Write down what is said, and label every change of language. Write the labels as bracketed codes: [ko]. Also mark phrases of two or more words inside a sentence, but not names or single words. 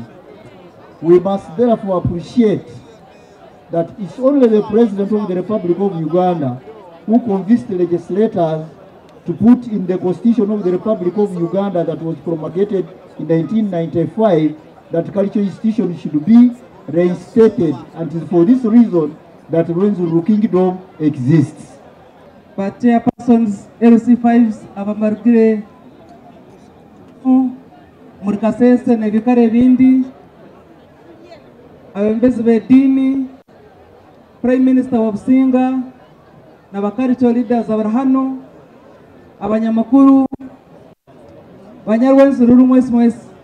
[en] We must therefore appreciate that it's only the President of the Republic of Uganda who convinced the legislators to put in the Constitution of the Republic of Uganda that was promulgated in 1995 that cultural institutions should be reinstated, and it is for this reason that Rwenzururu Kingdom exists. [ttj] But [en] chairpersons LC5s [ttj] abamarugire muri Kasese n'ebikare bindi, abembezi b'edini, [en] Prime Minister [ttj] Omusinga n'abacultural leaders abari hano, abanyamakuru, banyarwenzururu mwese mwese.